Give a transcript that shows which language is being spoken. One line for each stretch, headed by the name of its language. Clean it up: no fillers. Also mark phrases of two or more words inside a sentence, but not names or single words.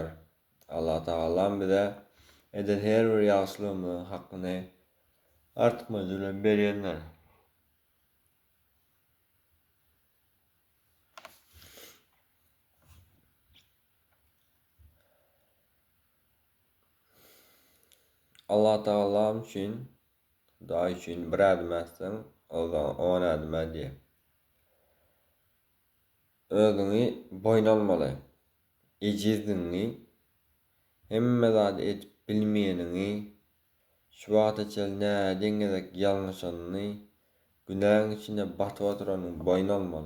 Turkmen: Allah Taala bize eden her bir yaxşylygymyň hakyny artmaz bilen berýänler. Allah Taala üçin, Hudaý üçin bir adım etsen, on adım edýär. Özüňi boýna almaly. Ejizliňi, hemme zat etip bilmeýäniňi, şu wagta çel nädeňizek ýalňyşyny, günahın içinde batyp oturanyň boýna almaly.